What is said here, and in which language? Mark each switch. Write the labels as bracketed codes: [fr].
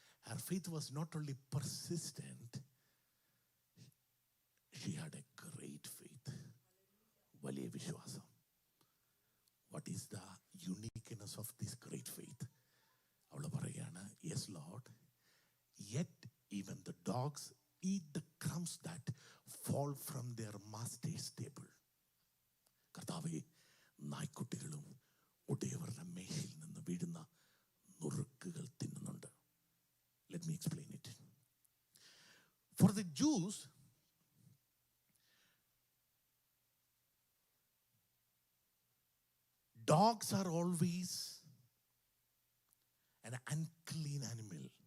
[en] Her faith was not only persistent, she had a great faith. [ml] വലിയ വിശ്വാസം. [en] What is the uniqueness of this great faith? [ml] അവൾ പറയുകയാണ്, [en] yes Lord, yet even the dogs eat the crumbs that fall from their master's table. [ml] കർത്താവേ, നായ്ക്കുട്ടികളും ഉടയവരുടെ മേശയിൽ നിന്ന് വീഴുന്ന നുറുക്കുകൾ തിന്നുന്നുണ്ട്. [en] Let me explain it. For the Jews, dogs are always an unclean animal.